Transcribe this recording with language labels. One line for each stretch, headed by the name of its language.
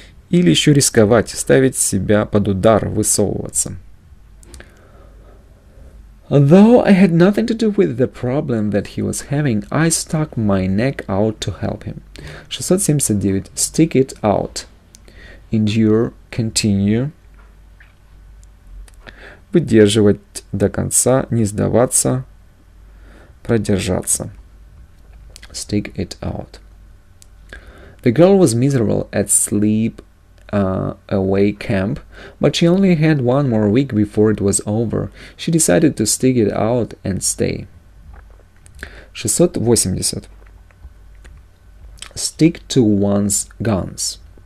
Russian: Или еще рисковать, ставить себя под удар, высовываться.
English: Though I had nothing to do with the problem that he was having, I stuck my neck out to help him. 679. Stick it out. Endure, continue.
Russian: Выдерживать до конца, не сдаваться, продержаться.
English: Stick it out. The girl was miserable at sleep away camp, but she only had 1 more week before it was over. She decided to stick it out and stay. 680. Stick to one's guns.